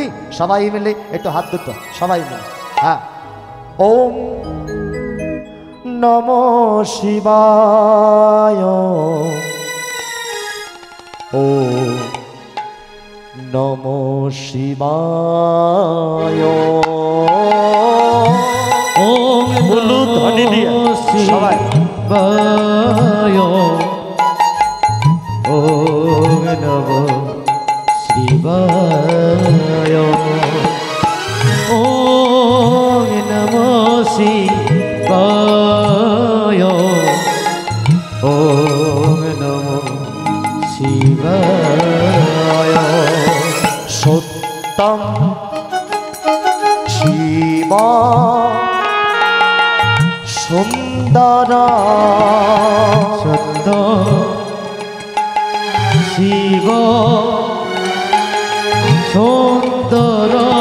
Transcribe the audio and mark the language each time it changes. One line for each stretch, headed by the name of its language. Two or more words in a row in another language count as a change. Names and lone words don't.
Bangla: সবাই মিলে একটু হাত দুটো সবাই মিলে। হ্যাঁ
Sanskrit: ওম নমো শিবায়, ও নমো শিবায়।
Bangla: ওম বলু ধ্বনি দিয়ে সবাই,
Sanskrit: ওম নমো শিবায়, ওম নমো শিবায়, ওম নমো শিবায়। সত্যম শিব সুন্দর, সত্য শিব সুন্দর,